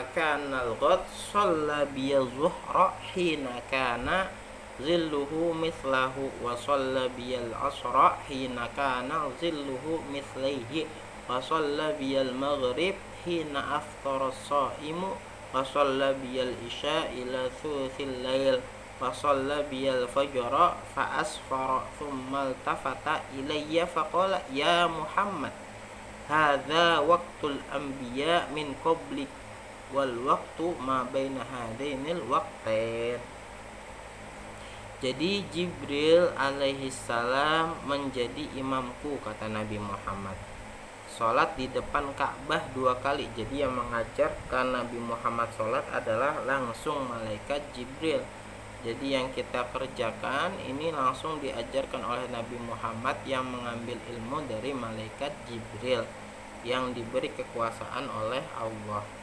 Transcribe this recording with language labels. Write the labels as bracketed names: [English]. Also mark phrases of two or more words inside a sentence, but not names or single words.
[Arabic] كان الغد صلى بي الظهر حين كان ظله مثله وصلى بي العصر حين كان ظله مثليه وصلى بي المغرب حين أفطر الصائم وصلى بي العشاء إلى ثلث الليل وصلى بي الفجر فأسفر ثم التفت إلي فقال يا محمد هذا وقت الأنبياء من قبلك والوقت ما بين هذين الوقتين. [Indonesian] Jadi Jibril [Arabic] عليه السلام [Indonesian] menjadi imamku, kata Nabi Muhammad. Sholat di depan Ka'bah 2 kali. Jadi yang mengajarkan Nabi Muhammad sholat adalah langsung malaikat Jibril. Jadi yang kita kerjakan ini langsung diajarkan oleh Nabi Muhammad yang mengambil ilmu dari malaikat Jibril yang diberi kekuasaan oleh Allah.